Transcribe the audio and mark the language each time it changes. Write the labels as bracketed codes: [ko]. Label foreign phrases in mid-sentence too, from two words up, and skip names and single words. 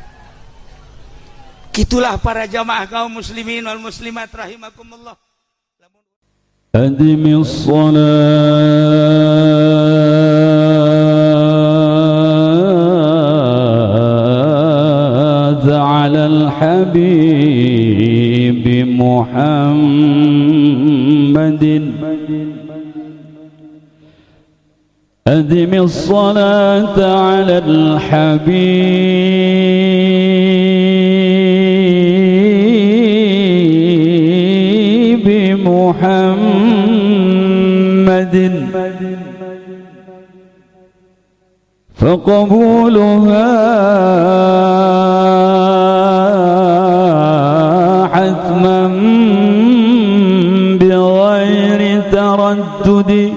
[id] Kitulah para jamaah kaum [ar] المسلمين والمسلمات رحمكم الله. أدم الصلاة على الحبيب Muhammadin أدم الصلاة على الحبيب محمد فقبولها حتما بغير تردد